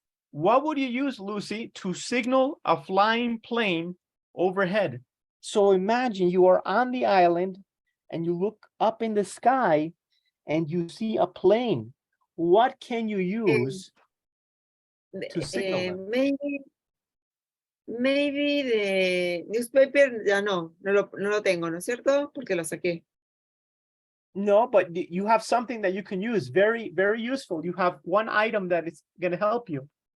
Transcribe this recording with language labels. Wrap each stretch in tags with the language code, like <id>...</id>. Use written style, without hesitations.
<en>What would you use, Lucy, to signal a flying plane overhead? So imagine you are on the island and you look up in the sky and you see a plane. What can you use to signal them? Maybe the newspaper,</en> <es>ya no lo tengo, ¿no es cierto? Porque lo saqué.</es> <en>No, but you have something that you can use. Very, very useful. You have one item that is going to help you.</en>